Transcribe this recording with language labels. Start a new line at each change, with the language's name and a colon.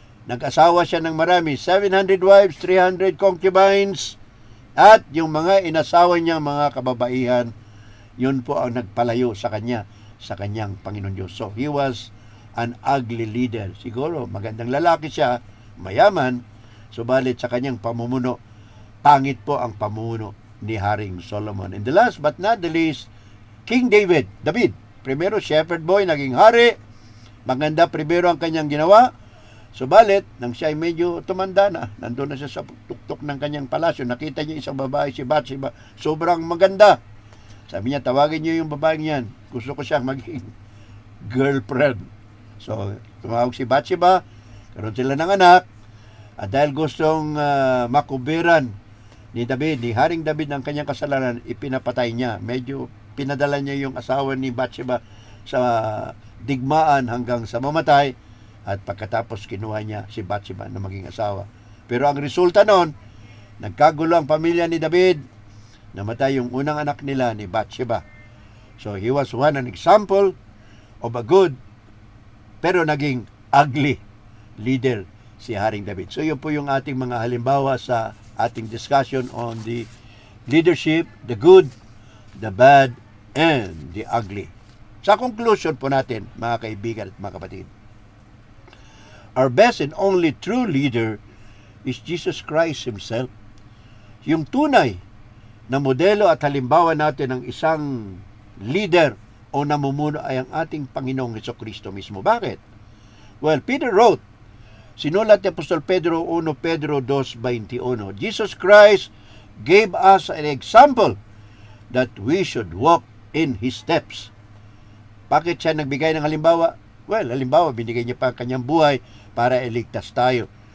Filipino: Nag-asawa siya ng marami, 700 wives, 300 concubines, at yung mga inasawa niyang mga kababaihan, yun po ang nagpalayo sa kanya, sa kanyang Panginoon Diyos.
English: So, he was an ugly leader.
Filipino: Siguro, magandang lalaki siya, mayaman, subalit sa kanyang pamumuno, pangit po ang pamumuno ni Haring Solomon.
English: And the last but not the least, King David.
Filipino: Primero shepherd boy, naging hari. Maganda primero ang kanyang ginawa. Subalit, nang siya ay medyo tumanda na, nandun na siya sa tuktok ng kanyang palasyo, nakita niya isang babae, si Bathsheba, sobrang maganda. Sabi niya, tawagin niyo yung babaeng yan. Gusto ko siyang maging girlfriend. So, tumawag si Bathsheba, karoon sila ng anak, at dahil gustong makubiran ni Haring David ang kanyang kasalanan, ipinapatay niya. Medyo pinadala niya yung asawa ni Bathsheba sa digmaan hanggang sa mamatay, at pagkatapos kinuha niya si Bathsheba na maging asawa. Pero ang resulta noon, nagkagulo ang pamilya ni David, namatay yung unang anak nila ni Bathsheba.
English: So he was an example of a good
Filipino: pero naging
English: ugly leader si Haring David. So
Filipino: yun po yung ating mga halimbawa sa ating
English: discussion on the leadership, the good, the bad, and the ugly.
Filipino: Sa conclusion po natin, mga kaibigan at mga kapatid,
English: our best and only true leader is Jesus Christ Himself.
Filipino: Yung tunay na modelo at halimbawa natin ng isang leader o namumuno ay ang ating Panginoong Hesukristo mismo. Bakit?
English: Well, Peter wrote,
Filipino: sinulat ni Apostol Pedro 1 Pedro 2:21,
English: Jesus Christ gave us an example that we should walk in His steps.
Filipino: Bakit siya nagbigay ng halimbawa? Well, halimbawa, binigay niya pa ang kanyang buhay para iligtas tayo.